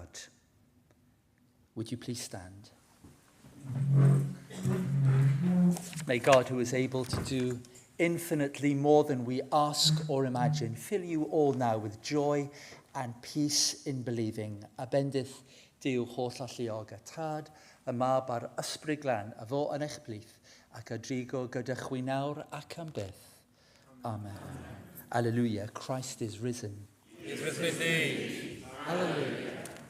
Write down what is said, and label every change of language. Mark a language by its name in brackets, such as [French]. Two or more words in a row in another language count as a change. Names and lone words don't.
[English] Would you please stand? May God, who is able to do infinitely more than we ask or imagine, fill you all now with joy and peace in believing. [Welsh] A bendith Dyw holl alluog a tad, y mab a'r ysbryd glân, a fo yn eich blith, ac a drigo gyda chwi nawr ac am byth. [English] Amen. Alleluia, Christ is risen. He is risen indeed. Alleluia.